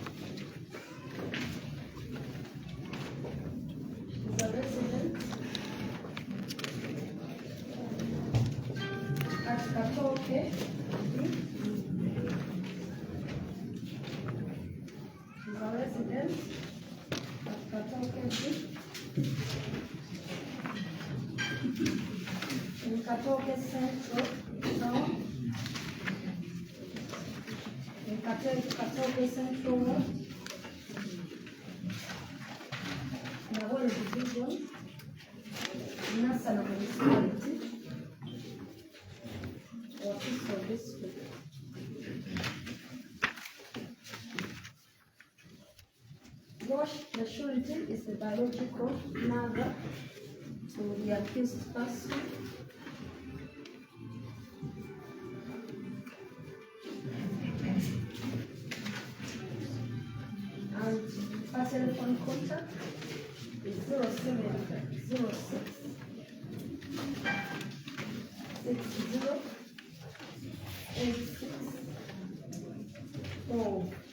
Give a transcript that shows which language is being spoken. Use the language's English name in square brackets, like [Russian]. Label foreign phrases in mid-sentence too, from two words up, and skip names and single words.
[English] She's a resident at Katoke. She's a resident at Katoke. In Katoke Central Town. Katoke Central Ward, Nawole Division, Nassana Municipality, Wakiso District. Wash, the surety is the biological mother to the accused person. Our telephone contact is 0706 60 86 4.